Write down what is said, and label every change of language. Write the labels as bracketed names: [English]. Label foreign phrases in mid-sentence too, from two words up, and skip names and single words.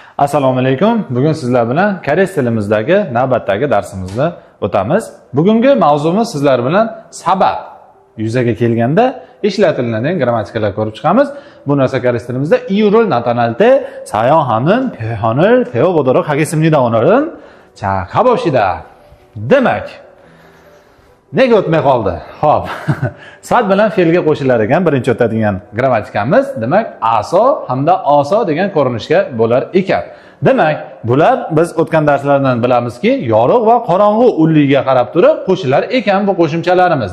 [Uzbek] Assalomu alaykum. Bugun sizlar bilan koreys tilimizdagi navbatdagi darsimizni o'tamiz. Bugungi mavzumiz sizlar bilan sabab yuzaga kelganda ishlatiladigan grammatikalar ko'rib chiqamiz. Bu narsa koreys tilimizda [Korean] 이유를 나타낼 때 사용하는 표현을 배워보도록 하겠습니다. 오늘은 자, 가봅시다. [Uzbek] Demak, nega o'tmay qoldi? Xo'p. Sifat bilan fe'lga qo'shilar ekan birinchi o'tadigan grammatikamiz, demak, aso hamda oso degan ko'rinishga bo'lar ekan. Demak, bular biz o'tgan darslardan bilamizki, yorug' va qorong'u ulliga qarab turib qo'shilar ekan bu qo'shimchalarimiz.